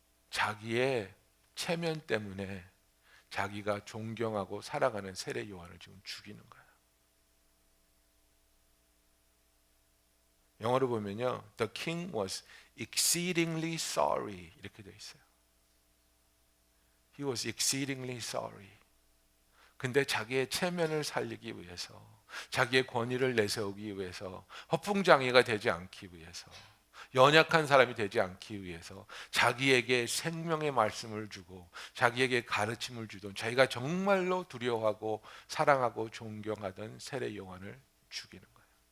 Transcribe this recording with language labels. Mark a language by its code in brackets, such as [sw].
[ko] 자기의 체면 때문에 자기가 존경하고 살아가는 세례 요한을 지금 죽이는 거예요. 영어로 보면요, [en] The king was exceedingly sorry [ko] 이렇게 되어 있어요. [en] He was exceedingly sorry. [ko] 근데 자기의 체면을 살리기 위해서, 자기의 권위를 내세우기 위해서, 허풍장애가 되지 않기 위해서, 연약한 사람이 되지 않기 위해서 자기에게 생명의 말씀을 주고 자기에게 가르침을 주던, 자기가 정말로 두려워하고 사랑하고 존경하던 세례 요한을 죽이는 거예요.